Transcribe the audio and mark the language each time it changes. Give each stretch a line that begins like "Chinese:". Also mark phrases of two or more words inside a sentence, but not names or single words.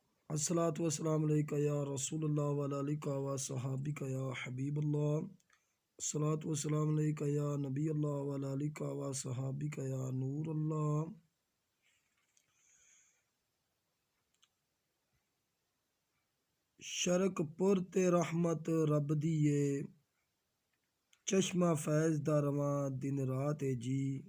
Arabic: الصلاة والسلام عليك يا رسول الله وعلى آلك وصحبك يا حبيب الله. الصلاة والسلام عليك يا نبي الله وعلى آلك وصحبك يا نور الله.
Punjabi: شرقپور تے رحمت رب دی اے، چشمہ فیض دا رواں دن رات اے جی.